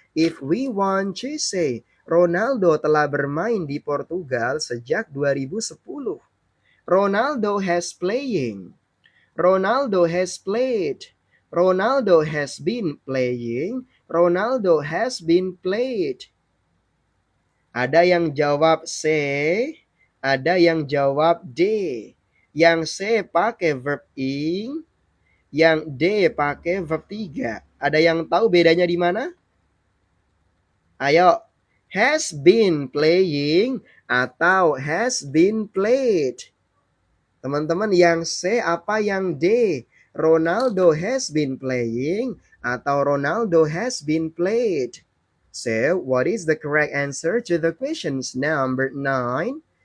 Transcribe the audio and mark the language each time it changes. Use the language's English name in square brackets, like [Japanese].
[English] If we want to say [Indonesian] Ronaldo telah bermain di Portugal sejak 2010. [English] Ronaldo has playing. Ronaldo has played. Ronaldo has been playing. Ronaldo has been played. [Indonesian] Ada yang jawab C, ada yang jawab D. Yang C pakai verb ing, yang D pakai verb 3. Ada yang tahu bedanya di mana? Ayo. [English] Has been playing atau has been played? [Indonesian] Teman-teman, yang C apa yang D? [English] Ronaldo has been playing atau Ronaldo has been played? So, what is the correct answer to the questions number 9?